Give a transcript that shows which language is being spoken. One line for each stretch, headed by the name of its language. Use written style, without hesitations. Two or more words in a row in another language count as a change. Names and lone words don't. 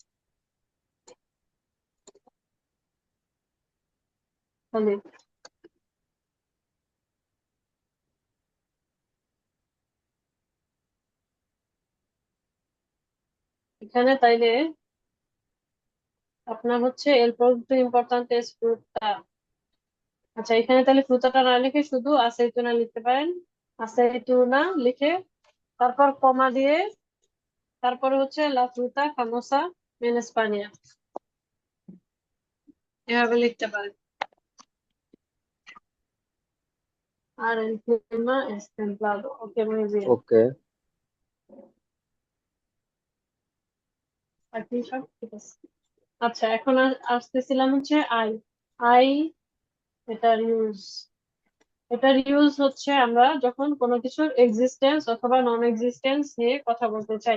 Bangla: অলিভ। এখানে তাইলে আপনার হচ্ছে
Spanish: el producto importante es fruta।
Bangla: আচ্ছা, এখানে তাহলে ফ্রুটাটা না লিখে শুধু আসেইতুনা লিখতে পারেন। আসেইতুনা লিখে তারপর কমা দিয়ে তারপরে হচ্ছে
Spanish: la fruta famosa en España,
Bangla: এভাবে লিখতে পারেন।
Spanish: আর el clima es templado। ওকে, muy bien।
Bangla: ওকে। আর কি সব ঠিক আছে। আচ্ছা, এখন আসতেছিলাম হচ্ছে আই। আই, এটার ইউজ হচ্ছে আমরা যখন কোনো কিছুর এক্সিস্টেন্স অথবা
English: non existence
Bangla: নিয়ে কথা বলতে চাই।